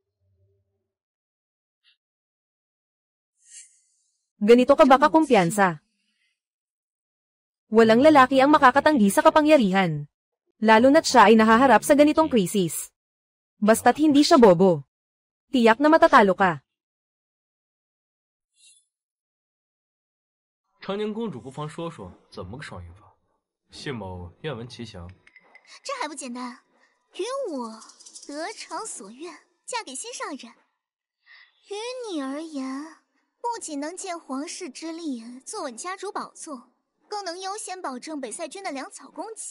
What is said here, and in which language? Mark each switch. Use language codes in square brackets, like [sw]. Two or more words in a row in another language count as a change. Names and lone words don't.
[tl] Ganito ka ba kakumpiyansa? Walang lalaki ang makakatanggi sa kapangyarihan. Lalo na't siya ay nahaharap sa ganitong krisis. Basta't hindi siya bobo. Tiyak na matatalo ka. [zh] 长宁公主不妨说说怎么个双赢法？谢某愿闻其详。这还不简单？与我得偿所愿，嫁给心上人。于你而言， 不仅能借皇室之力坐稳家主宝座，更能优先保证北塞军的粮草供给。